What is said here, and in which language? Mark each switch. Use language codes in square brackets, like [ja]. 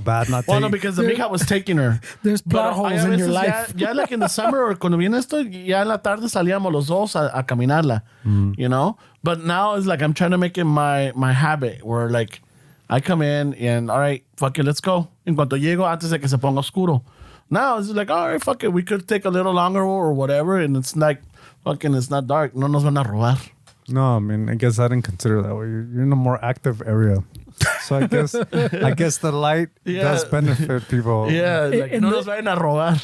[en] Not well, no, because the mija was taking her. There's plot holes in your life. [es] Ya [en] like in the summer or [es] cuando viene esto, ya en la tarde salíamos los dos a caminarla, [en] you know? But now it's like I'm trying to make it my habit where like I come in and all right, fuck it, let's go. [es] En cuanto llego antes de que se ponga oscuro. [en] Now it's like, all right, fuck it, we could take a little longer or whatever and it's like, fucking, it's not dark. [es] No nos van a robar. [en] No, I mean, I guess I didn't consider that way. You're in a more active area. So I guess the light does benefit people. Yeah, like, [es] no nos vayan a robar.